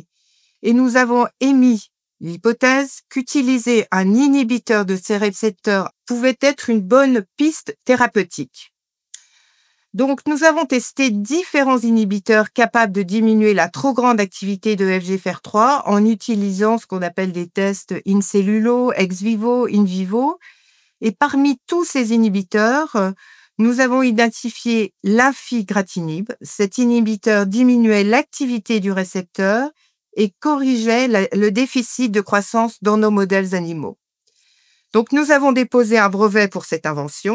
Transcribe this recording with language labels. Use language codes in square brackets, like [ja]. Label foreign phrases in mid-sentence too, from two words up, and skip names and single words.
[fr] Et nous avons émis l'hypothèse qu'utiliser un inhibiteur de ces récepteurs pouvait être une bonne piste thérapeutique. Donc, nous avons testé différents inhibiteurs capables de diminuer la trop grande activité de FGFR3 en utilisant ce qu'on appelle des tests [la] in cellulo, ex vivo, in vivo. [fr] Et parmi tous ces inhibiteurs, nous avons identifié l'infigratinib. Cet inhibiteur diminuait l'activité du récepteur et corrigeait le déficit de croissance dans nos modèles animaux. Donc, nous avons déposé un brevet pour cette invention.